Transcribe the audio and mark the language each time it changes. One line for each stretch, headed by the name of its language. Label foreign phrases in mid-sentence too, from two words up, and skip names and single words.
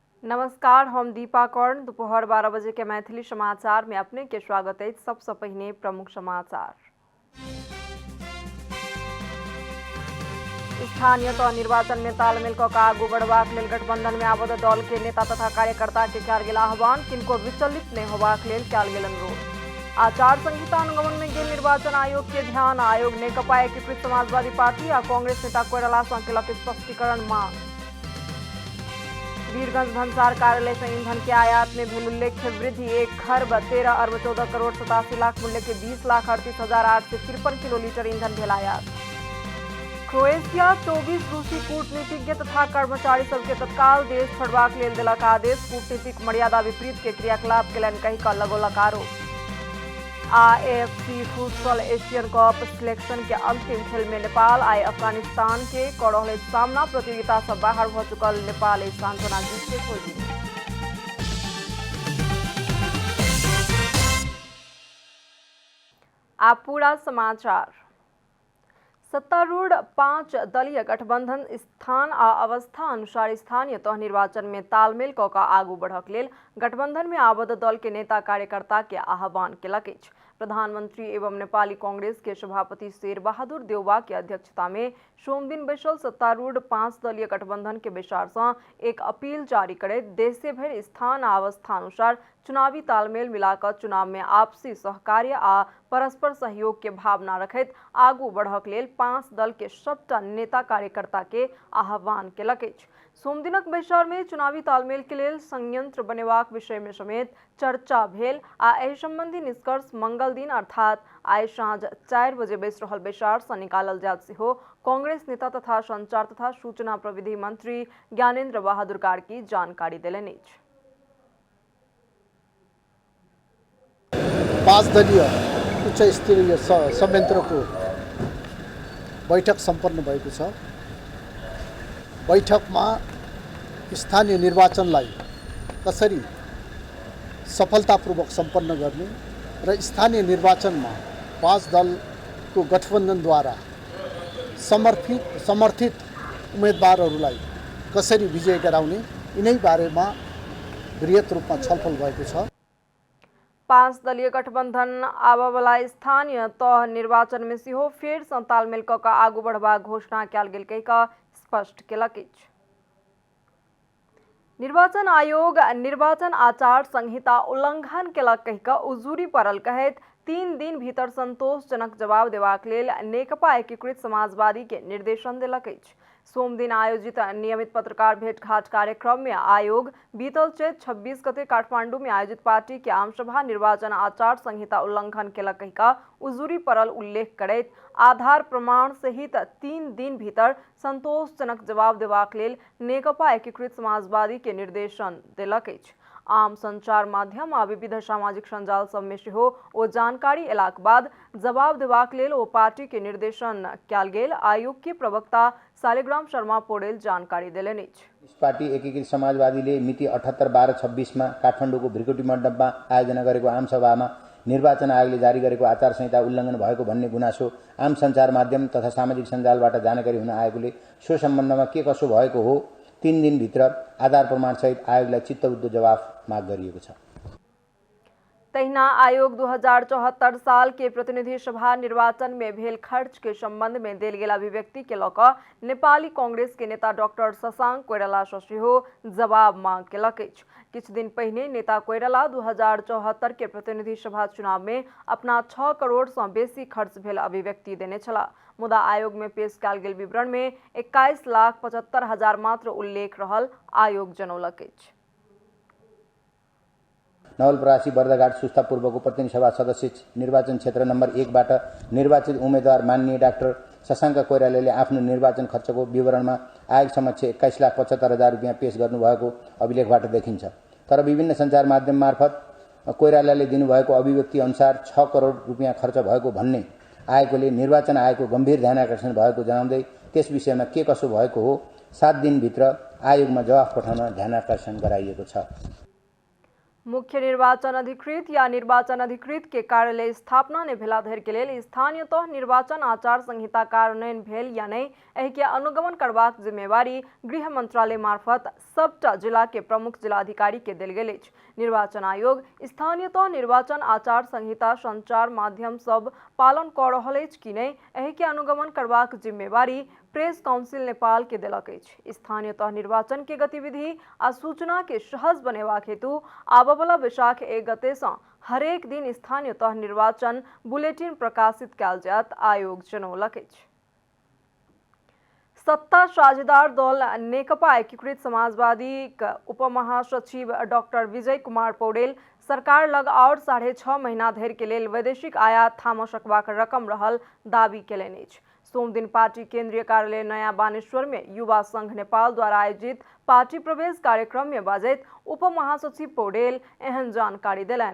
Maithili: नमस्कार, हम दीपा कर्ण। दोपहर 12 बजे के मैथिली समाचार में अपने के स्वागत है। सबसे पहले प्रमुख समाचार। स्थानीय तह निर्वाचन में तालमेल क आगू बढ़बाक लेल गठबंधन में आबद्ध दल के नेता तथा कार्यकर्ता के कयल गेल आह्वान। किनको विचलित नहीं होबाक लेल कयल गेल अनुरोध। आचार संहिता अनुगमन में गेल निर्वाचन आयोग के ध्यान। आयोग नेकपा एकीकृत समाजवादी पार्टी आ कांग्रेस नेता कोइराला सँ केलक स्पष्टीकरण मांग। वीरगंज भंसार कार्यालय से ईंधन के आयात में भेल उल्लेख्य वृद्धि। 1,13,14,14,87 मूल्य के 20,38,853 किलोलीटर ईंधन भेल आयात। क्रोएशिया 24 रूसी कूटनीतिज्ञ तथा कर्मचारी सबके तत्काल देश छोड़बाक लेल देलक आदेश। कूटनीतिक मर्यादा विपरीत के क्रियाकलाप केलनि कहि कऽ लगौलक आरोप। AFC फुटबॉल एशियन कप सिलेक्शन के अंतिम खेल में नेपाल आए अफगानिस्तान के कर रहल सामना। प्रतियोगिता से बाहर भ चुकल नेपाल सांत्वना जीत के खोल दी। आप पूरा समाचार। सत्तारूढ़ 5 दलीय गठबंधन स्थान आ अवस्था अनुसार स्थानीय तह निर्वाचन में तालमेल क आगू बढ़क लेल गठबंधन में आबद्ध दल के नेता कार्यकर्ता के आह्वान केलक अछि। प्रधानमंत्री एवं नेपाली कांग्रेस के सभापति शेर बहादुर देउवा के अध्यक्षता में सोम दिन बैसल सत्तारूढ़ 5 दलीय गठबंधन के विचार से एक अपील जारी करैत देशे भरि स्थान आ अवस्था अनुसार चुनावी तालमेल मिलाकर चुनाव में आपसी सहकार्य आ परस्पर सहयोग के भावना रखैत आगू बढ़क लेल 5 दल के सबटा नेता कार्यकर्ता के आह्वान केलक अछि। सोम दिनक बैसार में चुनावी तालमेल के लेल संयंत्र बनेबाक विषय में समेत चर्चा भेल आ एहि संबंधी निष्कर्ष मंगल दिन अर्थात आइ साँझ 4 बजे बैस रहल बैसार से निकालल जायत सेहो कांग्रेस नेता तथा संचार तथा सूचना प्रविधि मंत्री ज्ञानेन्द्र बहादुर कार्की जानकारी देलनि अछि।
Nepali: 5 दलीय उच्च स्तरीय संयंत्रको बैठक सम्पन्न भएको छ। बैठकमा स्थानीय निर्वाचनलाई कसरी सफलतापूर्वक सम्पन्न गर्ने र स्थानीय निर्वाचनमा 5 दलको गठबन्धनद्वारा समर्थित उम्मेदवारहरूलाई कसरी विजय गराउने यिनै बारेमा बृहत रूपमा छलफल भएको छ।
Maithili: 5 दलीय गठबंधन आबयवला स्थानीय तह निर्वाचन में सेहो फेर सँ तालमेल क आगू बढ़बाक घोषणा कयल गेल कहि कऽ स्पष्ट केलक अछि। निर्वाचन आयोग निर्वाचन आचार संहिता उल्लंघन केलक कहि कऽ उजूरी पड़ल कहैत 3 दिन भीतर संतोषजनक जवाब देबाक लेल नेकपा एकीकृत समाजवादी के निर्देशन देलक अछि। सोम दिन आयोजित नियमित पत्रकार भेंटघाट कार्यक्रम में आयोग बीतल चैत 26 गते काठमांडू में आयोजित पार्टी के आमसभा निर्वाचन आचार संहिता उल्लंघन केलक कहि कऽ उजूरी पड़ल उल्लेख करैत आधार प्रमाण सहित 3 दिन भीतर संतोषजनक जवाब देबाक लेल नेकपा एकीकृत समाजवादी के निर्देशन देलक अछि। आम संचार माध्यम आ विविध सामाजिक संजाल सब में सेहो ओ जानकारी एलाक बाद जवाब देबाक लेल ओ पार्टी के निर्देशन कयल गेल। आयोग के प्रवक्ता शालिग्राम शर्मा पौडेल जानकारी देलनि अछि।
Nepali: पार्टी एकीकृत समाजवादीले मिति 78/12/26 मा काठमाडौँको भ्रिकुटी मण्डपमा आयोजना गरेको आमसभामा निर्वाचन आयोगले जारी गरेको आचार संहिता उल्लङ्घन भएको भन्ने गुनासो आम सञ्चार माध्यम तथा सामाजिक सञ्जालबाट जानकारी हुन आएकोले सो सम्बन्धमा के कसो भएको हो 3 दिनभित्र आधार प्रमाण सहित आयोगलाई चित्तबुद्ध जवाफ माग गरिएको छ।
Maithili: तहिना आयोग 2074 साल के प्रतिनिधि सभा निर्वाचन में भेल खर्च के संबंध में देल गेल अभिव्यक्ति के लऽ नेपाली कांग्रेस के नेता डॉक्टर शशांक कोइराला सँ सेहो जवाब मांग केलक अछि। किछु दिन पहिने नेता कोइराला 2074 के प्रतिनिधि सभा चुनाव में अपना 6 करोड़ सँ बेसी खर्च भेल अभिव्यक्ति देने छलाह। मुदा आयोग में पेश कयल गेल विवरण में 21,75,000 मात्र उल्लेख रहल आयोग जनौलक अछि।
Nepali: नवलपरासी बर्दघाट सुस्ता पूर्वको प्रतिनिधि सभा सदस्य निर्वाचन क्षेत्र नम्बर 1 बाट निर्वाचित उम्मेदवार माननीय डाक्टर शशांक कोइरालाले आफ्नो निर्वाचन खर्चको विवरणमा आयोग समक्ष 21,75,000 रुपियाँ पेश गर्नुभएको अभिलेखबाट देखिन्छ। तर विभिन्न सञ्चार माध्यम मार्फत कोइरालाले दिनुभएको अभिव्यक्ति अनुसार 6 करोड रुपियाँ खर्च भएको भन्ने आएकोले निर्वाचन आयोगको गम्भीर ध्यानाकर्षण भएको जनाउँदै त्यस विषयमा के कसो भएको हो 7 दिनभित्र आयोगमा जवाफ पठाउन ध्यानाकर्षण गराइएको छ।
Maithili: मुख्य निर्वाचन अधिकृत या निर्वाचन अधिकृत के कार्यालय स्थापना ने भेला धरि के लेल स्थानीय तह निर्वाचन आचार संहिता कार्यान्वयन भेल या नहीं एहि के अनुगमन करबाक जिम्मेवारी गृह मंत्रालय मार्फत सबटा जिला के प्रमुख जिलाधिकारी के देल गेल अछि। निर्वाचन आयोग स्थानीय तह निर्वाचन आचार संहिता संचार माध्यम सब पालन कऽ रहल अछि कि नहि एहि के अनुगमन करबाक जिम्मेवारी प्रेस काउंसिल नेपाल के देलक अछि। स्थानीय तह निर्वाचन के गतिविधि आ सूचना के सहज बनेबाक हेतु आबयवला वैशाख 1 गते सँ हरेक दिन स्थानीय तह निर्वाचन बुलेटिन प्रकाशित कयल जायत आयोग जनौलक अछि। सत्ता साझेदार दल नेकपा एकीकृत समाजवादी उपमहासचिव डॉक्टर विजय कुमार पौडेल सरकार लग और 6.5 महीना धरि के लेल वैदेशिक आयात थाम सकबाक रकम रहल दावी केलनि अछि। सोम दिन पार्टी केंद्रीय कार्यालय नया बानेश्वर में युवा संघ नेपाल द्वारा आयोजित पार्टी प्रवेश कार्यक्रम में बाजैत उप महासचिव पौडेल एहन जानकारी देलनि।